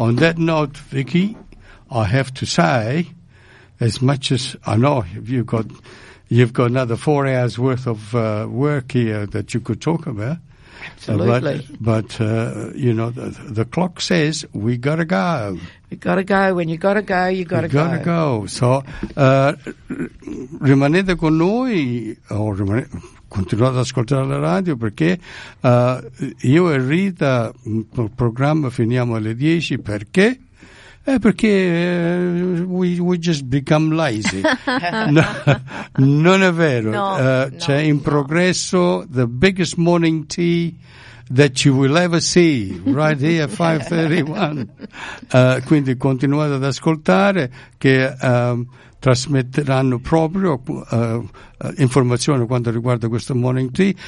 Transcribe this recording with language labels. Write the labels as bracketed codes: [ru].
[en] On that note, Vicky, I have to say, as much as I know you've got another 4 hours worth of work here that you could talk about. Absolutely. But the clock says we got to go. We got to go. When you got to go, you got to go. Got to go. [it] So, rimanete con noi, continuate ad ascoltare la radio, perché io e Rita, il programma finiamo alle 10, perché Perché [en] we just become lazy. [it] No, non è vero. No, c'è in progresso [en] the biggest morning tea that you will ever see right here at 531. [it] Quindi continuate ad ascoltare che trasmetteranno proprio informazioni quanto riguarda questo morning tea.